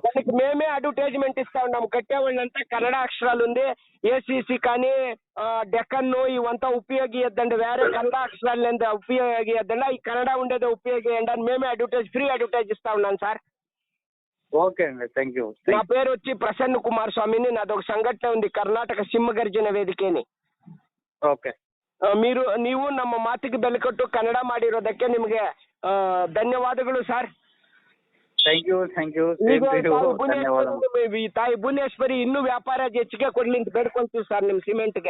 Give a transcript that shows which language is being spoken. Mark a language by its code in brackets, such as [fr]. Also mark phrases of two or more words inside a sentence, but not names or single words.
[te] దానికి మేమే అడ్వర్టైజ్మెంట్ ఇస్తా ఉన్నాం. కట్టేవాళ్ళంతా కన్నడ అక్షరాలు ఉంది. ఏసీసీ కానీ డెక్కన్ ఇవంతా ఉపయోగిద్దండి, వేరే కన్నడ అక్షరాలు ఉపయోగిద్దండి, ఈ కన్నడ ఉండేది ఉపయోగియండి అని మేమే [en] free advertise [te] ఇస్తా ఉన్నాను సార్. ఓకే అండి, [en] thank you. [te] నా పేరు వచ్చి ప్రసన్న కుమార్ స్వామిని. నాదొక ಸಂಘಟನೆ ఉంది, [kn] ಕರ್ನಾಟಕ ಸಿಂಹಗರ್ಜನ ವೇದಿಕೆನಿ. ಓಕೆ. ನೀವು ನಮ್ಮ ಮಾತಿಗೆ ಬೆಲೆ ಕೊಟ್ಟು ಕನ್ನಡ ಮಾಡಿರೋದಕ್ಕೆ ನಿಮಗೆ ಧನ್ಯವಾದಗಳು ಸರ್. [en] thank you. [kn] ತಾಯಿ ಭುವನೇಶ್ವರಿ ಇನ್ನೂ ವ್ಯಾಪಾರ ಹೆಚ್ಚಿಗೆ ಕೊಡ್ಲಿ ಅಂತ ಬೇಡ್ಕೊಂತೀವಿ ಸರ್ ನಿಮ್ಮ ಸಿಮೆಂಟ್ಗೆ.